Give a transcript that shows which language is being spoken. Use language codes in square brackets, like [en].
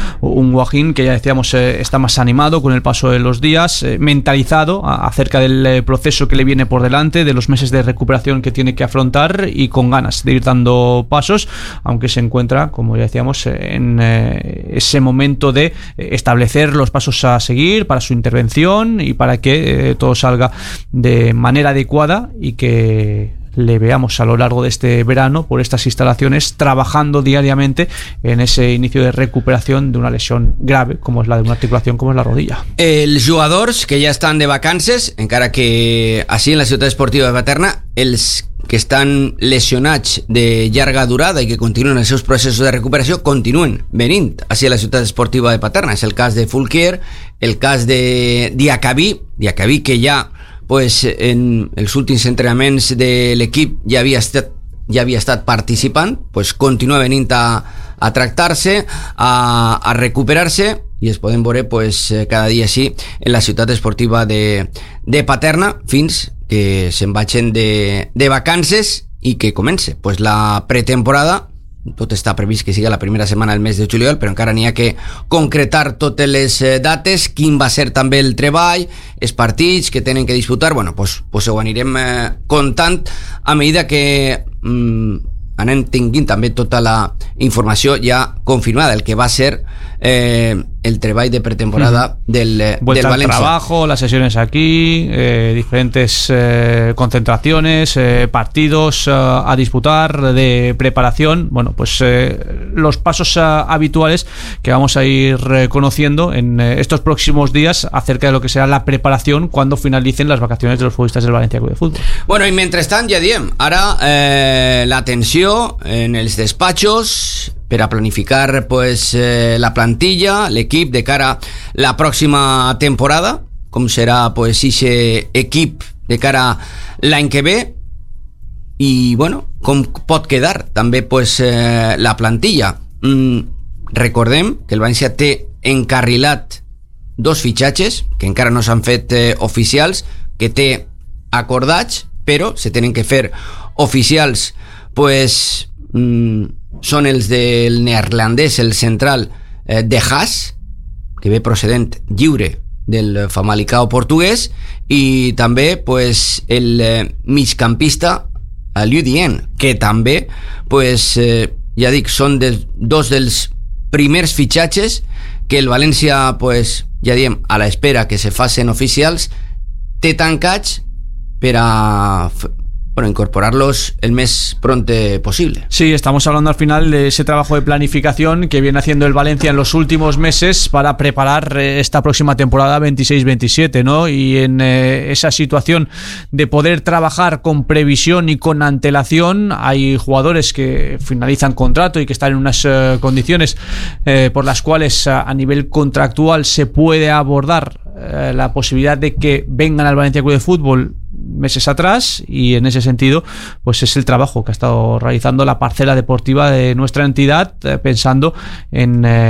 [es] Un Guajín que ya decíamos está más animado con el paso de los días, mentalizado acerca del proceso que le viene por delante, de los meses de recuperación que tiene que afrontar y con ganas de ir dando pasos, aunque se encuentra, como ya decíamos, en ese momento de establecer los pasos a seguir para su intervención y para que todo salga de manera adecuada y que le veamos a lo largo de este verano por estas instalaciones trabajando diariamente en ese inicio de recuperación de una lesión grave como es la de una articulación como es la rodilla. [ca] Els jugadors que ja estan de vacances, encara que així en la ciutat esportiva de Paterna, els que estan lesionats de llarga durada i que continuen els seus processos de recuperació continuen venint així a la ciutat esportiva de Paterna. És el cas de Fulquier, el cas de Diacabí que ja pues en els últims entrenaments de l'equip ja havia estat participant, pues continua venint a tractar-se, a recuperar-se i es poden veure pues cada dia així en la ciutat esportiva de Paterna fins que se'n vagin de vacances i que comence pues la pretemporada. Tot està previst que sigui la primera setmana del mes de juliol, però encara n'hi ha que concretar totes les dates, quin va ser també el treball, els partits que tenen que disputar. Bueno, pues ho anirem contant a mesura que anem tinguin també tota la informació ja confirmada, el que va ser el trebay de pretemporada del Valencia. [es] Vuelta al trabajo, las sesiones aquí, diferentes concentraciones, partidos a disputar de preparación. Bueno, pues los pasos habituales que vamos a ir conociendo en estos próximos días acerca de lo que será la preparación cuando finalicen las vacaciones de los futbolistas del Valencia Club de Fútbol. Bueno, y mientras tanto, Yadiem, ahora la tensión en los despachos para planificar pues la plantilla, el equipo de cara a la próxima temporada, cómo será pues ese equipo de cara la en que ve y bueno, cómo puede quedar también pues la plantilla. [ca] Recordem que el Valencia té encarrilat dos fichajes que encara no s'han fet oficials, que té acordats, però se tenen que fer oficials, pues són els del neerlandès, el central de Haas, que ve procedent lliure del Famalicao portuguès, i també pues el migcampista Liu Dien, que també pues ja dic, són dels dos dels primers fitxatges que el València pues ja diem a la espera que se facin oficials té tancats per a bueno, incorporarlos el més pronte possible. [es] Sí, estamos hablando al final de ese trabajo de planificación que viene haciendo el Valencia en los últimos meses para preparar esta próxima temporada 26-27, ¿no? Y en esa situación de poder trabajar con previsión y con antelación, hay jugadores que finalizan contrato y que están en unas condiciones por las cuales a nivel contractual se puede abordar la posibilidad de que vengan al Valencia Club de Fútbol meses atrás, y en ese sentido pues es el trabajo que ha estado realizando la parcela deportiva de nuestra entidad pensando en